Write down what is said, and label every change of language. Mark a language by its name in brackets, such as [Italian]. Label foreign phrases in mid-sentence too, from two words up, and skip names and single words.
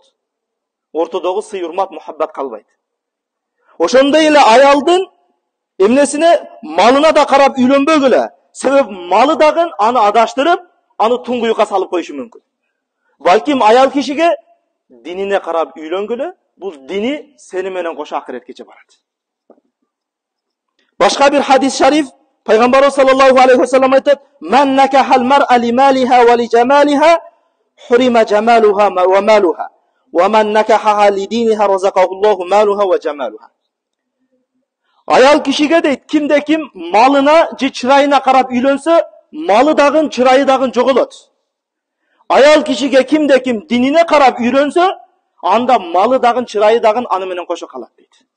[Kyrgyz] Ортодогу сый, урмат, мухаббат калбайт. Ошондой эле аялдын эмнесине, малына да карап үйлөнбөгүлө. Себеп малы дагы аны адаштырып, аны туңгуюкка салып коюшу мүмкүн. Балким аял кишиге динине карап үйлөнгүлө, бул дини сени менен кошо акыреткече барат. Башка бир хадис шариф Пайгамбарыбыз [Arabic] صلى الله عليه وسلم айтат: "من نكح المرأة لمالها ولجمالها حرم جمالها ومالها. ومن نكحها لدينها رزقه الله مالها وجمالها." [Kyrgyz] Аял кишиге дейт, кимде ким малына же чырайына карап үйлөнсө, малы дагы, чырайы дагы жоголот. Аял кишиге кимде ким динине карап үйрөнсө, анда малы дагы, чырайы дагы аны менен кошо калат дейт.